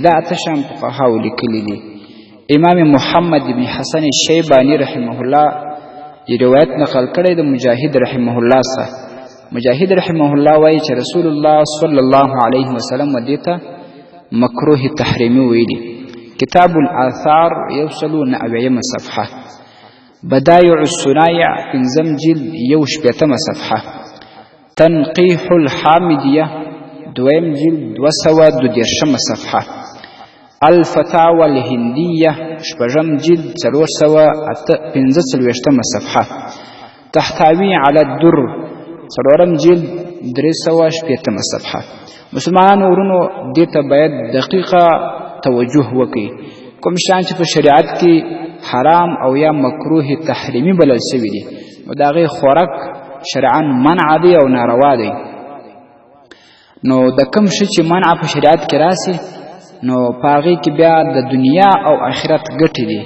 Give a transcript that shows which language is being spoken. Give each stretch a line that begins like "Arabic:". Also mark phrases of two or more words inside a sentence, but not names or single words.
Pashto: دا 8 شیان فقهاو لیکلي دي. امام محمد بن حسن شیبانی
Arabic: رحمه الله
Pashto: یې روایت نقل کړی د مجاهد
Arabic: رحمه الله
Pashto: څخه. مجاهد
Arabic: رحمه الله
Pashto: وایي چې رسول الله
Arabic: صلی الله علیه وسلم
Pashto: دې ته مکروه تحریمي ویلي. کتاب الاثار 190 صفحه، بدایع الصنایع 5 جلد 180 صفحه، تنقیح الحامدیه 2 جلد 222 صفحه، الفتاوى الهندیه 8 جلد 445 صفحه، تحتوی علی الدر 4 جلد 380 صفحه. مسلمانانو ورونو دې ته باید دقیقه توجه وکړي. کوم شیان چې په شریعت کې حرام او یا مکروه تحریمي بلل شوي دي نو د هغې خوراک شرعاً منع دی او ناروا دی. نو د کوم شي چې منع په شریعت کې راسي نو په هغې کې بیا د دنیا او آخرت ګټې دي.